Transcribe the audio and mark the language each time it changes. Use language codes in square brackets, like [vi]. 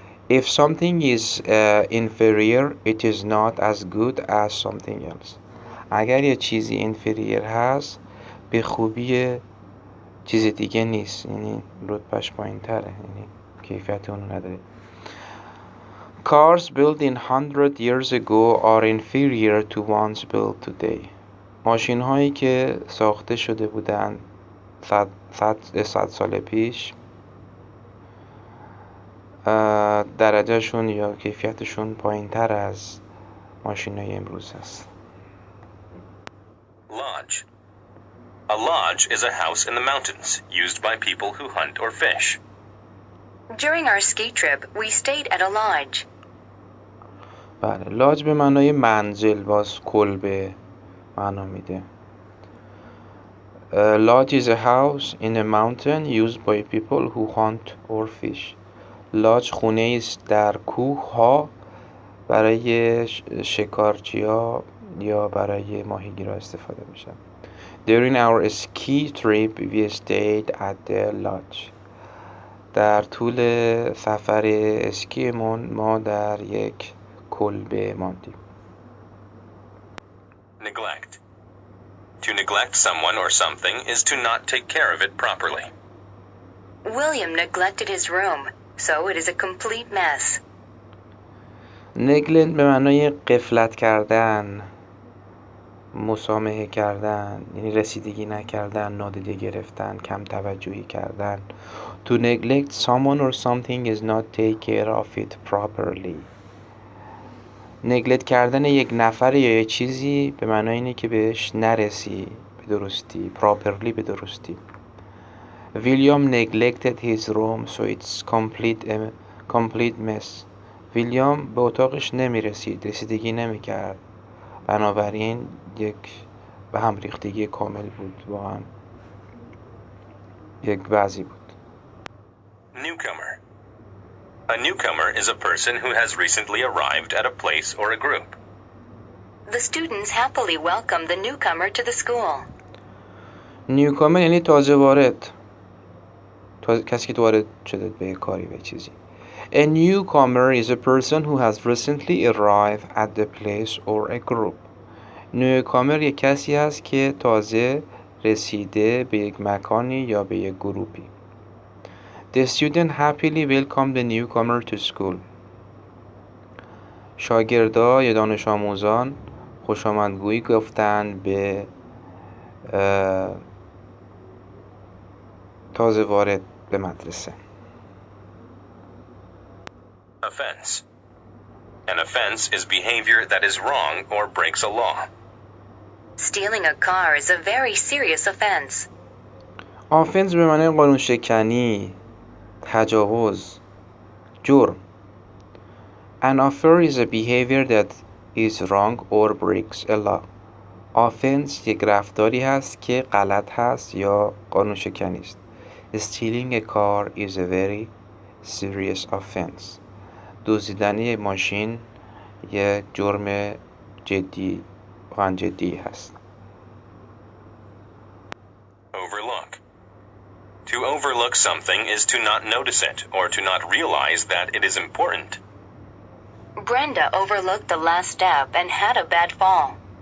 [en] If something is inferior, it is not as good as something else. [fa] اگر یه چیزی inferior هست، به خوبی چیز دیگه نیست، یعنی رتبهش پایین تره، یعنی کیفیت اونو نداره. [en] Cars built in 100 years ago are inferior to ones built today. [fa] ماشین هایی که ساخته شده بودن 100 سال پیش درجهشون یا کیفیتشون پایین تر از ماشین های امروز هست. [en] Lodge. A lodge is a house in the mountains used by people who hunt or fish. During our ski trip, we stayed at a lodge. [fa] بله، لاج به معنای منزل، باز کلبه معنا میده. [en] Lodge is a house in a mountain used by people who hunt or fish. [fa] لاج خونه است در کوه ها برای شکارچی‌ها یا برای ماهیگیرها استفاده میشن. [en] During our ski trip, we stayed at the lodge. [fa] در طول سفر اسکیمون ما در یک کلبه ماندیم. [en] Neglect. To neglect someone or something is to not take care of it properly. William neglected his room, so it is a complete mess. [fa] نگلنت به معنای غفلت کردن، مسامحه کردن، یعنی رسیدگی نکردن، نادیده گرفتن، کم توجهی کردن. [en] To neglect someone or something is not take care of it properly. [fa] نگلت کردن یک نفر یا یک چیزی به معنای اینه که بهش نرسی به درستی، properly به درستی. [en] William neglected his room so it's complete mess. [fa] ویلیام به اتاقش نمیرسید، رسیدگی نمیکرد، بنابراین یک به هم ریختگی کامل بود، واقعا یک وضعی بود. [en] Newcomer. A newcomer is a person who has recently arrived at a place or a group. The students happily welcomed the newcomer to the school. [fa] نیوکامر یعنی تازه وارد، کسی که وارد شده به کاری به چیزی. [en] A newcomer is a person who has recently arrived at the place or a group. [fa] نیوکامر یک کسی است که تازه رسیده به یک مکانی یا به یک گروپی. [en] The student happily welcomed the newcomer to school. [fa] شاگردا یا دانش آموزان خوش آمدگویی گفتند به تازه وارد به مدرسه. [en] Offense. An offense is behavior that is wrong or breaks a law. Stealing a car is a very serious offense. [fa] آفنس به معنی قانون شکنی، تجاوز، جرم. [en] An offense is a behavior that is wrong or breaks a law. [fa] offense یک رفتاری هست که غلط هست یا قانون شکنی است. [en] Stealing a car is a very serious offense. [fa] دزدیدن یک ماشین یک جرم جدی واقعا جدی هست. [en] Overlook. To overlook something is to not notice it or to not realize that it is important. Brenda overlooked the last step and had a bad fall.